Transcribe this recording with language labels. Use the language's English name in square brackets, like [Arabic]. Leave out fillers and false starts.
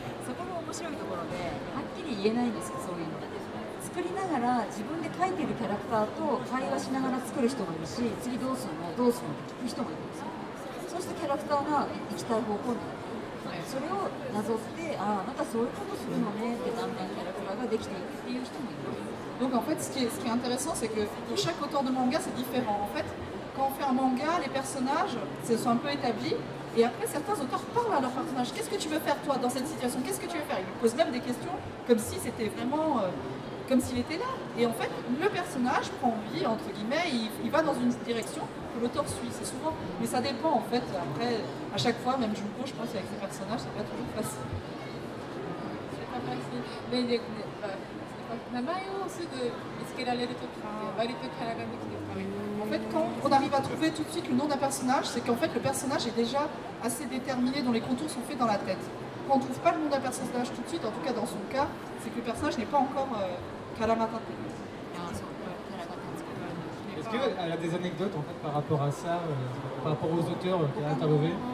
[Japanese] そこも面白いところで、はっきり言えないんですよ、そういうの。作りながら自分で描いてるキャラクターと会話しながら作る人もいるし、次どうするのって聞く人もいるんですよ。そうするとキャラクターが行きたい方向になる。それをなぞって、あなたそういうことするのねってだんだんキャラクターができていくっていう人もいる。 [French] Donc en fait, ce qui est intéressant, c'est que pour chaque auteur de manga, c'est différent. En fait, quand on fait un manga, les personnages se sont un peu établis. Et après, certains auteurs parlent à leurs personnages. Qu'est-ce que tu veux faire toi dans cette situation? Qu'est-ce que tu veux faire? Ils posent même des questions comme si c'était vraiment, comme s'il était là. Et en fait, le personnage prend vie, entre guillemets, il va dans une direction que l'auteur suit. C'est souvent, mais ça dépend en fait. Après, à chaque fois, même Junko, je pense avec ses personnages, c'est pas toujours facile. C'est pas facile. Mais [Japanese] 名前をすぐ見つけられるときって割とキャラができてる。 [French] En fait, quand on arrive à trouver tout de suite le nom d'un personnage, c'est qu'en fait le personnage est déjà assez déterminé, dont les contours sont faits dans la tête. Quand on ne trouve pas le nom d'un personnage tout de suite, en tout cas dans son cas, c'est que le personnage n'est pas encore Karamata. Est-ce qu'elle a des anecdotes en fait par rapport à ça, par rapport aux auteurs qu'elle a interviewés?